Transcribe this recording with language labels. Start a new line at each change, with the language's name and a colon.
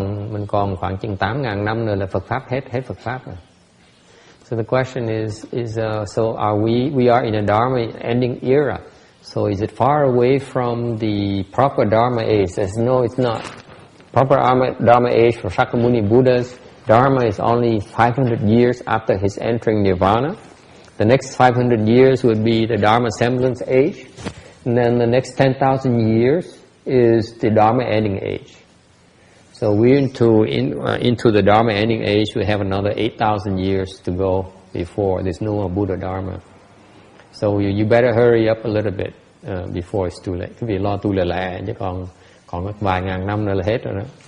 Vietnamese: Mình còn khoảng chừng 8.000 năm nữa là Phật pháp hết Phật pháp rồi.
English: So the question is so are we are in a Dharma ending era. So is it far away from the proper Dharma age? Says no, it's not. Proper Dharma age for Shakyamuni Buddhas, Dharma is only 500 years after his entering Nirvana. The next 500 years would be the Dharma semblance age. And then the next 10,000 years is the Dharma ending age. So we're into the Dharma ending age. We have another 8,000 years to go before there's no more Buddha Dharma. So you better hurry up a little bit before it's too late.
Vietnamese: Cái việc lo tu lẹ chứ còn vài ngàn năm nữa là hết rồi đó.